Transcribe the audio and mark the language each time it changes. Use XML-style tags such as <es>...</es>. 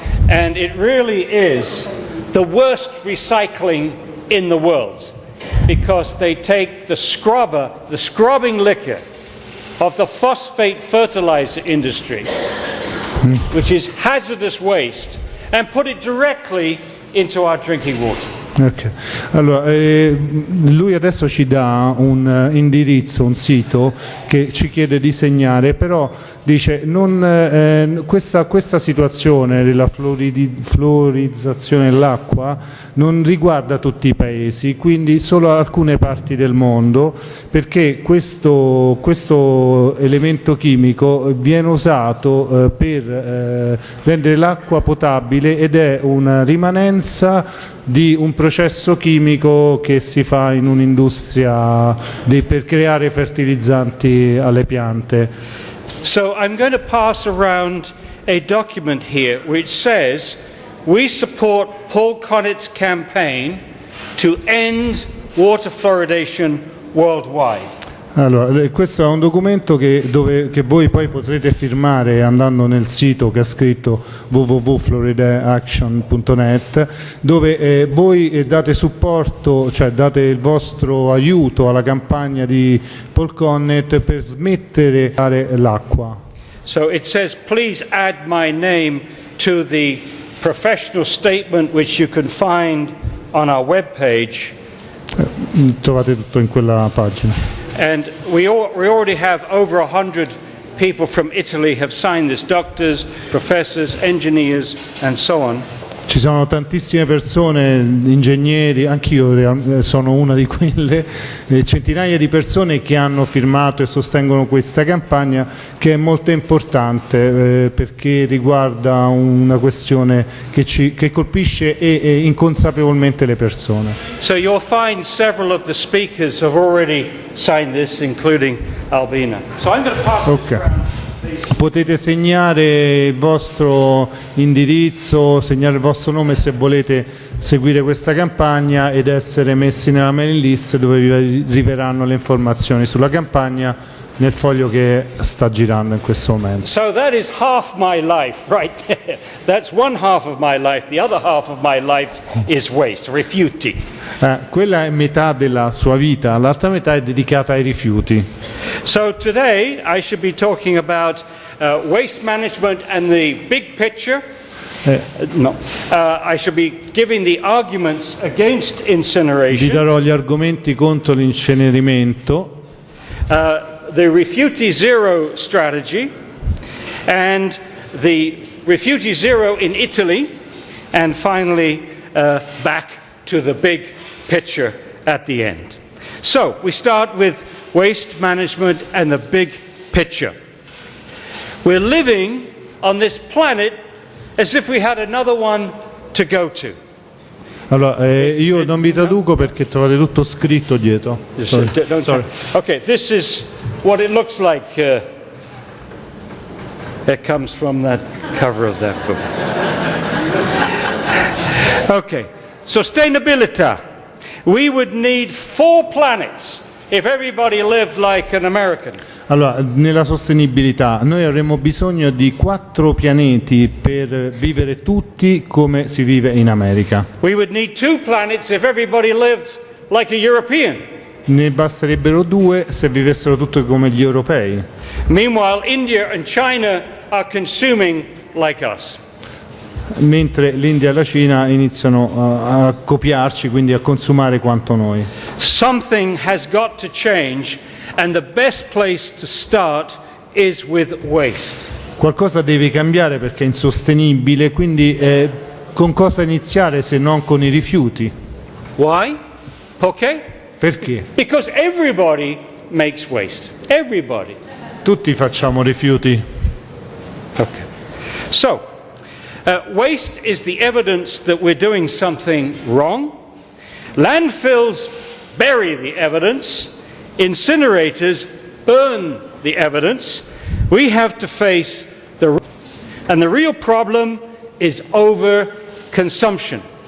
<en>And it really is the worst recycling in the world, because they take the scrubbing liquor of the phosphate fertilizer industry, which is hazardous waste, and put it directly into our drinking water. Okay.</en> <it>Allora, lui adesso ci dà un indirizzo, un sito che ci chiede di segnare, però dice questa situazione della fluorizzazione dell'acqua non riguarda tutti i paesi, quindi solo alcune parti del mondo, perché questo elemento chimico viene usato per rendere l'acqua potabile ed è una rimanenza di un processo chimico che si fa in un'industria per creare fertilizzanti alle piante.</it> <en>So I'm going to pass around a document here which says we support Paul Connett's campaign to end water fluoridation worldwide.</en> <it>Allora, questo è un documento che voi poi potrete firmare andando nel sito che ha scritto www.floridaction.net, dove voi date supporto, cioè date il vostro aiuto alla campagna di Paul Connett per smettere di fare l'acqua.</it> <en>So it says please add my name to the professional statement which you can find on our webpage.</en> <it>Trovate tutto in quella pagina.</it> <en>And we already have over 100 people from Italy have signed this, doctors, professors, engineers and so on.</en> <it>Ci sono tantissime persone, ingegneri, anch'io sono una di quelle, centinaia di persone che hanno firmato e sostengono questa campagna, che è molto importante perché riguarda una questione che colpisce inconsapevolmente le persone.</it> <en>So you'll find several of the speakers have already signed this, including Albina. So I'm going to pass this around.</en> <it>Potete segnare il vostro indirizzo, segnare il vostro nome se volete seguire questa campagna ed essere messi nella mailing list dove vi arriveranno le informazioni sulla campagna nel foglio che sta girando in questo momento.</it> <en>So that is half my life right there. That's one half of my life. The other half of my life is waste, rifiuti.</en> <it>Quella è metà della sua vita, l'altra metà è dedicata ai rifiuti.</it> <en>So today I should be talking about waste management and the big picture. No. I shall be giving the arguments against</en> <it>Vi</it> <en>incineration.</en> <it>darò gli argomenti contro l'incenerimento,</it> <en>The Rifiuti Zero strategy and the Rifiuti Zero in Italy, and finally back to the big picture at the end. So we start with waste management and the big picture. We're living on this planet as if we had another one to go to.</en> <it>allora io non vi traduco perché trovate tutto scritto dietro.</it> <en>Sorry. Okay, this is what it looks like. It comes from that cover of that book. Okay, sostenibilità. We would need 4 planets if everybody lived like an American.</en> <it>Allora, nella sostenibilità noi avremmo bisogno di 4 pianeti per vivere tutti come si vive in America.</it> <en>We would need 2 planets if everybody lived like a European.</en> <it>Ne basterebbero 2 se vivessero tutti come gli europei.</it> <en>Meanwhile, India and China are consuming like us.</en> <it>Mentre l'India e la Cina iniziano a copiarci, quindi a consumare quanto noi.</it> <en>Something has got to change, and the best place to start is with waste.</en> <it>Qualcosa deve cambiare perché è insostenibile, quindi con cosa iniziare se non con i rifiuti?</it> <en>Why? Okay?</en> <it>Perché?</it> <en>Because everybody makes waste. Everybody.</en> <it>Tutti facciamo rifiuti.</it> <en>Okay. So, waste is the evidence that we're doing something wrong. Landfills bury the evidence. Incinerators burn the evidence. We have to face and the real problem is overconsumption.</en>